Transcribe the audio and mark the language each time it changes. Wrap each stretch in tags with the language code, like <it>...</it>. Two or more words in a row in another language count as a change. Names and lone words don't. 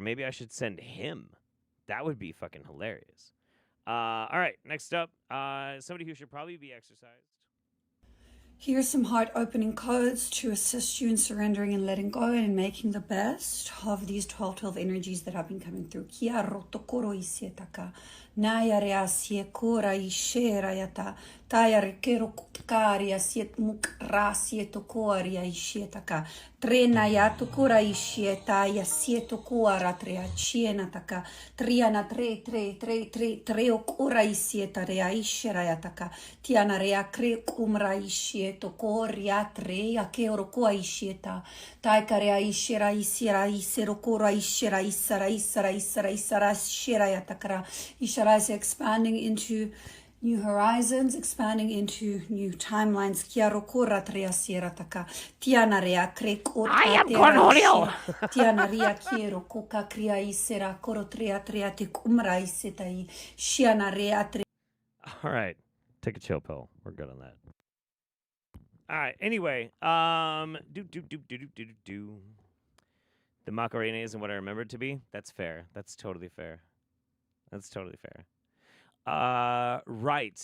<en>Maybe I should send him. That would be fucking hilarious. All right, next up, somebody who should probably be exercised. Here are some heart-opening codes to assist you in surrendering and letting go and making the best of these 12 energies that have been coming through. Kia rotokoro isietaka, naya rea siekora ishera yata, taya rekero kukaria siet mukra sietokoria ishietaka, trena yatukura ishieta ya sietokuara trea chiena taka, triana tre okura isieta rea ishera yataka, tiana rea kre kumra ishieto koria tre ya keorokoa ishieta, taikarea ishera isira iserokora ishera isara ishera yatakara. Ishara is expanding into new horizons, expanding into new timelines. Kiarokora trea sierra taka. Tiana rea krekora. I am Cornholio. Tiana rea kiero koka kria isera koro trea te kumra isetai. Shiana rea tre. All right, take a chill pill. We're good on that. All right. Anyway, The Macarena isn't what I remember it to be. That's fair. That's totally fair. Right.</en>